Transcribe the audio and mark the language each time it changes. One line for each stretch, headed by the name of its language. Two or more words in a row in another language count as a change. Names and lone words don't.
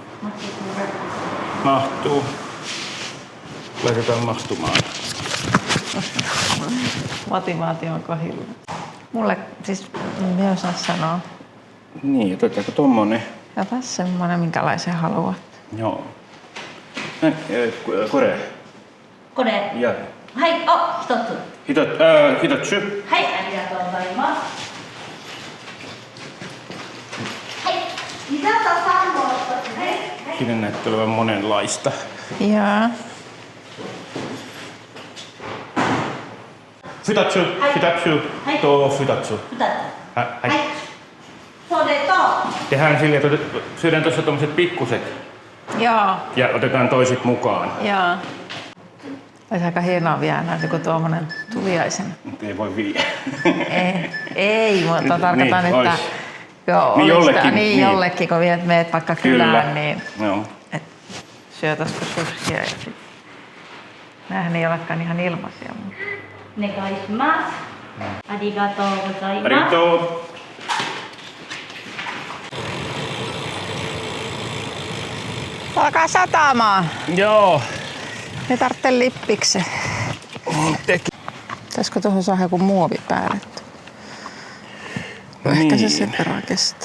Finnish: Mahtuu. Laitetaan mahtumaan. Motivaatio on kohdilla. Mulle siis, en osaa sanoa. Niin, otetaanko tommonen? Ja tässä semmonen, minkälaisen haluat. Joo.
Japanese: Kore. これ
Finnish: Ja.
Japanese: はいあ一つ Hitotsu. はいありがとうございますはいピザとサンド一つね
Finnish: Siinä näyttää olevan monenlaista. Joo.
Japanese: 二つ。二つ. Hai.
Finnish: Tuo futatsu.
Japanese: 二つは Hai. いそれと
Finnish: Tehdään silleen, että syödään tuossa tommoset pikkuset Joo. ja otetaan toiset mukaan. Joo. Olisi aika hienoa vielä näitä, kun tuommoinen tuliaisen. Mutta ei voi viedä. Ei, mutta tarkoitan, Niin, että ois. joo, Niin jollekin, niin, niin. jollekin, kun meet vaikka kylään, niin Joo. syötäisikö sushia. Ja sit. Nämähän ei olekaan ihan ilmaisia.
Japanese: お願いしますありがとうございます Arigatou.
Finnish: Alkaa satamaan. Joo. Ei tarvitse lippiksi. Pitäisikö tuohon saada joku muovi päälle? Ehkä se sen verran kestää.